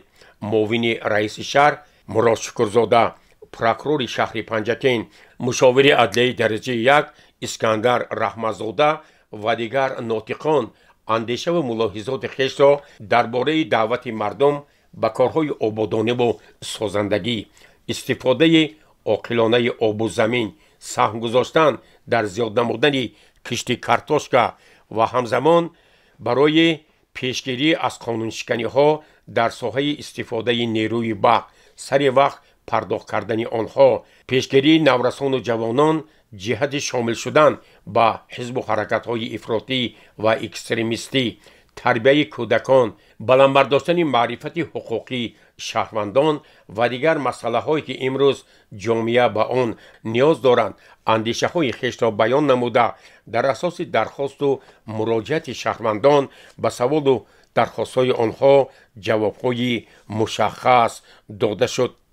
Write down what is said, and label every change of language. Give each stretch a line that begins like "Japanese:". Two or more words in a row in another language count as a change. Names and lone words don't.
Tajik: муовини раиси шаҳр Мурод Шукрзода, прокурори шаҳри Панҷакент, мушовири адлияи дараҷаи 1 Искандар Раҳматзода ва дигар нотиқон андешаву мулоҳизоти хешро дар бораи даъвати мардум ба корҳои ободониву созандагӣ, истифодаи оқилонаи обу замин, саҳм гузоштан дар зиёд намудани кишти картошка ва ҳамзамон барои пешгирӣ аз қонуншиканиҳо дар соҳаи истифодаи нируи барқ, сари вақт пардохт кардани онҳо, пешгирии наврасон ва ҷавонон ҷиҳати шомил шудан ба ҳизб ва ҳаракатҳои ифротӣ ва экстремистӣ, тарбияи кӯдакон, баланд бардоштани маърифати ҳуқуқии шаҳрвандон ва дигар масъалаҳое, ки имрӯз ҷомеа ба он ниёз доранд, андешаҳои хешро баён намуда дар асоси дархост ва муроҷиати шаҳрвандон ба савол ва дархостҳои онҳо ҷавобҳои мушаххас дода шуд.